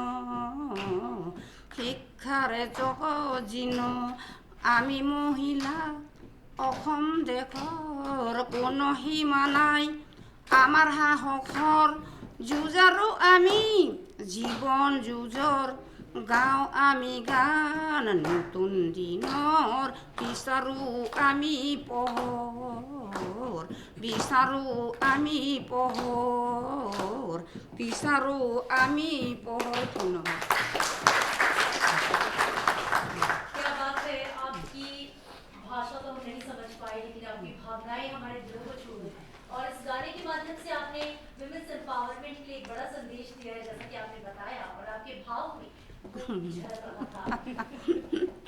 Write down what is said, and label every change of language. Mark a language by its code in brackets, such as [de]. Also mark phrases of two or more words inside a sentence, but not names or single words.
[as] শিক্ষাৰে জগজিন আমি মহিলা অসম দেশৰ কোনো সীমা নাই আমাৰ সাহসৰ যুঁজাৰু আমি জীৱন যুঁজৰ গাঁও আমি গান নতুন দিনৰ বিচাৰো আমি পোহৰ বিচাৰো আমি পোহৰ বিচাৰো আমি পোহৰ ধন্যবাদ [hi] क्या बात है आपकी भाषा तो हम नहीं समझ पाए लेकिन आपकी भावनाएं हमारे दिलों को छू गई और इस गाने के माध्यम से आपने [en] women's empowerment [hi] के लिए एक बड़ा संदेश दिया है जैसा कि आपने बताया और आपके भाव में वो झलक रहा था